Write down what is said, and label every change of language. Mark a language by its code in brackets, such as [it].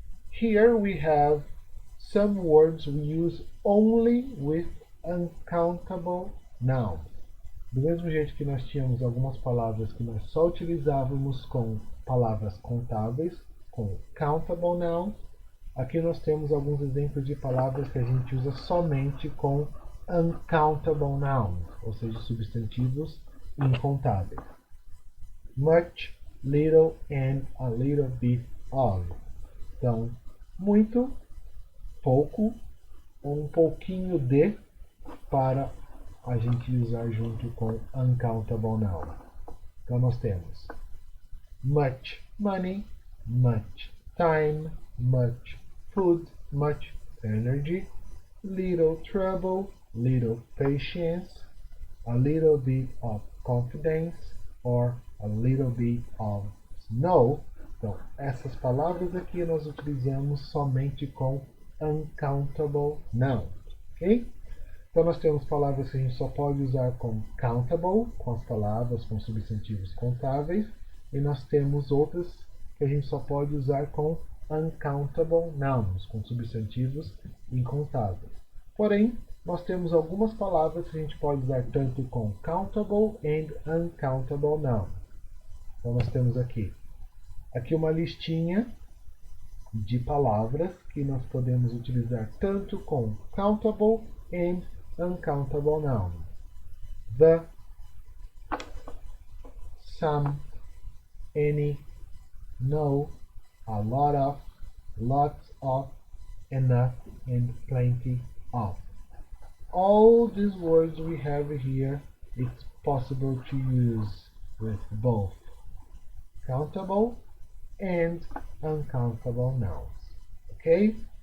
[en] Here we have some words we use only with uncountable nouns. [pt] Do mesmo jeito que nós tínhamos algumas palavras que nós só utilizávamos com palavras contáveis, com countable nouns, aqui nós temos alguns exemplos de palavras que a gente usa somente com uncountable nouns, ou seja, substantivos incontáveis. [en] Much, little and a little bit of. [pt] Então, muito, pouco, ou um pouquinho de, para a gente usar junto com uncountable noun. Então nós temos [en] much money, much time, much food, much energy, little trouble, little patience, a little bit of confidence, or a little bit of snow. [pt] Então, essas palavras aqui nós utilizamos somente com uncountable nouns, ok? Então nós temos palavras que a gente só pode usar com countable, com as palavras, com substantivos contáveis, e nós temos outras que a gente só pode usar com uncountable nouns, com substantivos incontáveis. Porém, nós temos algumas palavras que a gente pode usar tanto com [en] countable and uncountable nouns. [pt] Então nós temos aqui uma listinha de palavras que nós podemos utilizar tanto com [en] countable and uncountable nouns. The, some, any, no, a lot of, lots of, enough, and plenty of. All these words we have here, it's possible to use with both countable and uncountable nouns. Okay?